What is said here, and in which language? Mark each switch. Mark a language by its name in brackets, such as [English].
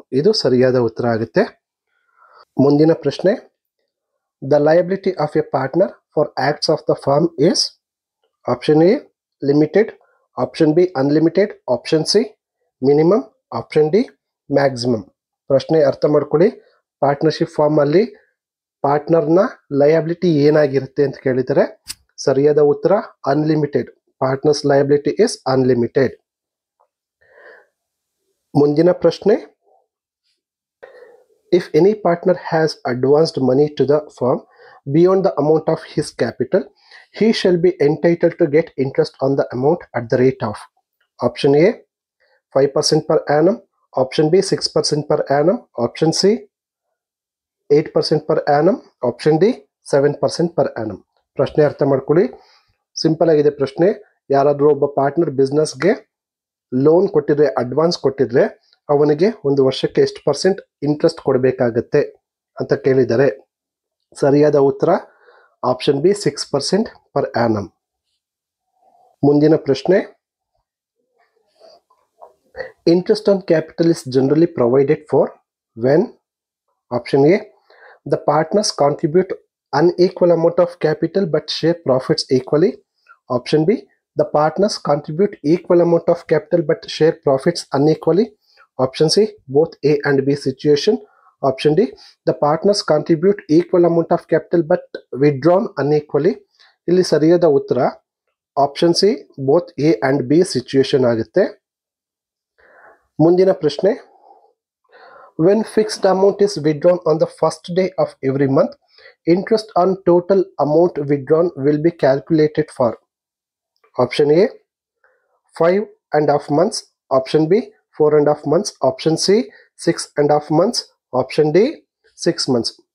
[Kannada] ಇದು ಸರಿಯಾದ ಉತ್ತರ ಆಗುತ್ತೆ. ಮುಂದಿನ ಪ್ರಶ್ನೆ, [English] The liability of a partner for acts of the firm is option A limited, option B unlimited, option C minimum, option D maximum. [Kannada] ಪ್ರಶ್ನೆ ಅರ್ಥ ಮಾಡ್ಕೊಳ್ಳಿ. ಪಾರ್ಟ್ನರ್ಶಿಪ್ ಫಾರ್ಮ್ ಅಲ್ಲಿ ಪಾರ್ಟ್ನರ್ನ ಲಯಬಿಲಿಟಿ ಏನಾಗಿರುತ್ತೆ ಅಂತ ಕೇಳಿದರೆ ಸರಿಯಾದ ಉತ್ತರ unlimited. [English] Partners liability is unlimited. [Kannada] ಮುಂದಿನ ಪ್ರಶ್ನೆ, [English] if any partner has advanced money to the firm beyond the amount of his capital, he shall be entitled to get interest on the amount at the rate of option A 5% per annum, option B 6% per annum, option C 8% per annum, option D 7% per annum. [Kannada] ಪ್ರಶ್ನೆ ಅರ್ಥ ಮಾಡ್ಕೊಳ್ಳಿ. Simple ಆಗಿದೆ ಪ್ರಶ್ನೆ. ಯಾರಾದ್ರೂ ಒಬ್ಬ partner ಬಿಸ್ನೆಸ್ಗೆ loan ಕೊಟ್ಟಿದ್ರೆ, advance ಕೊಟ್ಟಿದ್ರೆ ಅವನಿಗೆ ಒಂದು ವರ್ಷಕ್ಕೆ ಎಷ್ಟು ಪರ್ಸೆಂಟ್ ಇಂಟ್ರೆಸ್ಟ್ ಕೊಡಬೇಕಾಗತ್ತೆ ಅಂತ ಕೇಳಿದರೆ ಸರಿಯಾದ ಉತ್ತರ ಆಪ್ಷನ್ ಬಿ 6% per annum. ಮುಂದಿನ ಪ್ರಶ್ನೆ, [English] Interest on capital is generally provided for when option A the partners contribute unequal amount of capital but share profits equally, option B the partners contribute equal amount of capital but share profits unequally, option C both A and B situation, option D the partners contribute equal amount of capital but withdrawn unequally. [Kannada] ಇಲ್ಲಿ ಸರಿಯಾದ ಉತ್ತರ option C both A and B situation ಆಗುತ್ತೆ. ಮುಂದಿನ ಪ್ರಶ್ನೆ, [English] when fixed amount is withdrawn on the first day of every month, interest on total amount withdrawn will be calculated for option A 5.5 months, option B 4.5 months, option C 6.5 months, option D 6 months.